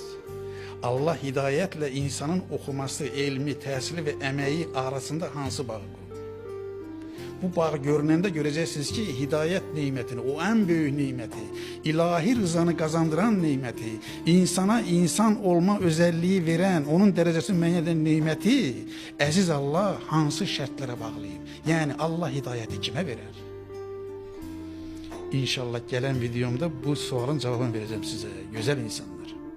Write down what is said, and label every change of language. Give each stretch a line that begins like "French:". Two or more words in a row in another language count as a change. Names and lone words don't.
Turkish: Allah hidayetle insanın okuması, ilmi, təhsili ve emeği arasında hansı bağı kurur? Bu bağı görünəndə göreceksiniz ki hidayet nimetini, o en büyük nimeti, ilahi rızanı kazandıran nimeti, insana insan olma özelliği veren, onun derecesini müəyyən edən nimeti əziz Allah hansı şərtlərə bağlayıb? Yani Allah hidayeti kime verer? İnşallah gelen videomda bu sualın cevabını vereceğim size, güzel insanlar.